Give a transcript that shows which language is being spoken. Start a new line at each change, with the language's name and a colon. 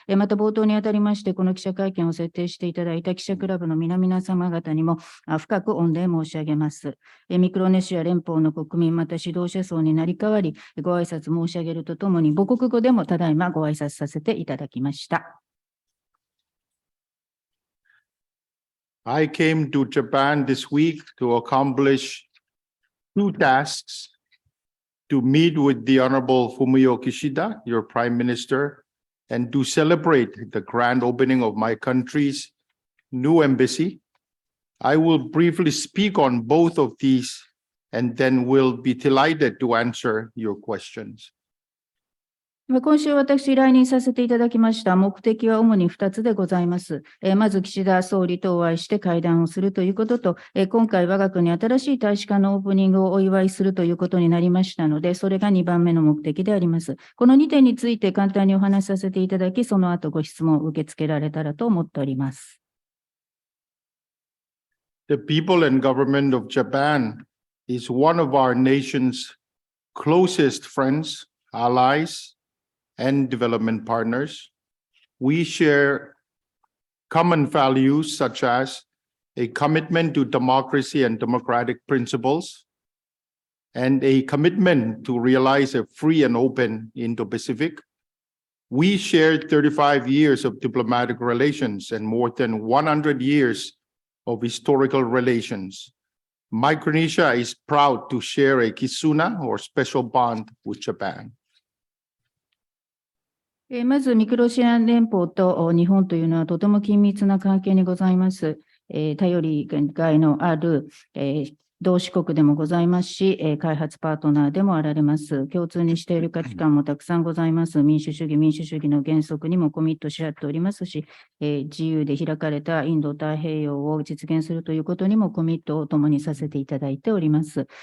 Japanese: また冒頭にあたりまして、この記者会見を設定していただいた記者クラブの皆様方にも深く御礼申し上げます。ミクロネシア連邦の国民、また指導者層になり代わり、ご挨拶申し上げるとともに、母国語でもただいまご挨拶させていただきました。
English: I came to Japan this week to accomplish two tasks: to meet with the Honorable Fumio Kishida, your Prime Minister, and to celebrate the grand opening of my country's new embassy. I will briefly speak on both of these and then will be delighted to answer your questions.
Japanese: 今週私来任させていただきました目的は主に2つでございます。まず岸田総理とお会いして会談をするということと、今回我が国新しい大使館のオープニングをお祝いするということになりましたので、それが2番目の目的であります。この2点について簡単にお話しさせていただき、その後ご質問を受け付けられたらと思っております。
English: The people and government of Japan is one of our nation's closest friends, allies, and development partners. We share common values such as a commitment to democracy and democratic principles, and a commitment to realize a free and open Indo-Pacific. We share 35 years of diplomatic relations and more than 100 years of historical relations. Micronesia is proud to share a kisuna or special bond with Japan.
Japanese: まず、ミクロネシア連邦と日本というのはとても緊密な関係にございます。頼りがいのある、同志国でもございますし、開発パートナーでもあられます。共通にしている価値観もたくさんございます。民主主義の原則にもコミットし合っておりますし、自由で開かれたインド太平洋を実現するということにもコミットを共にさせていただいております。